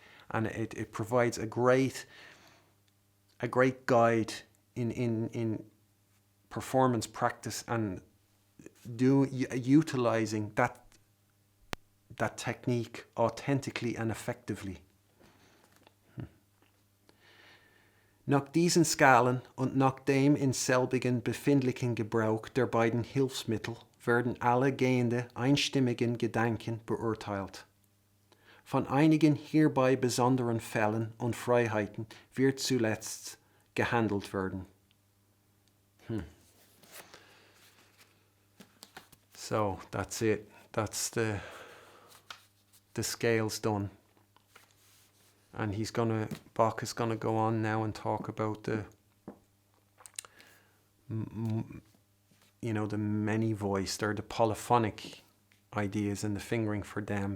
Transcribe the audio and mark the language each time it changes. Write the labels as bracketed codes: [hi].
[en] And it provides a great guide in performance practice and utilizing that technique authentically and effectively. [de] Nach diesen Skalen und nach dem in selbigen befindlichen Gebrauch der beiden Hilfsmittel werden alle gehende einstimmigen Gedanken beurteilt. Von einigen hierbei besonderen Fällen und Freiheiten wird zuletzt gehandelt werden. [en] So that's it. That's the scales done. And Bach is gonna go on now and talk about the, the many voiced or the polyphonic ideas in the fingering for them.